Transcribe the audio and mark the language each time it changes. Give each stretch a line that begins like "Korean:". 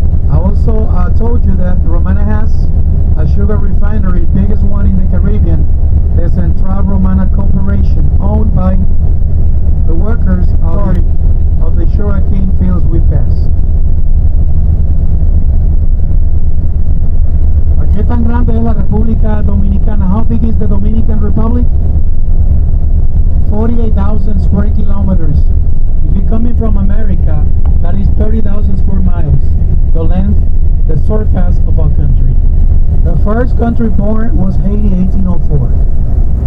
English: I also told you that Romana has a sugar refinery, biggest one in the Caribbean. The Central Romana Corporation, owned by the workers of the sugarcane fields we passed.
Spanish: ¿Qué tan grande es la República Dominicana?
English: How big is the Dominican Republic? 48,000 square kilometers. If you're coming from America, that is 30,000 square miles. The length, the surface of our country. The first country born was Haiti, 1804.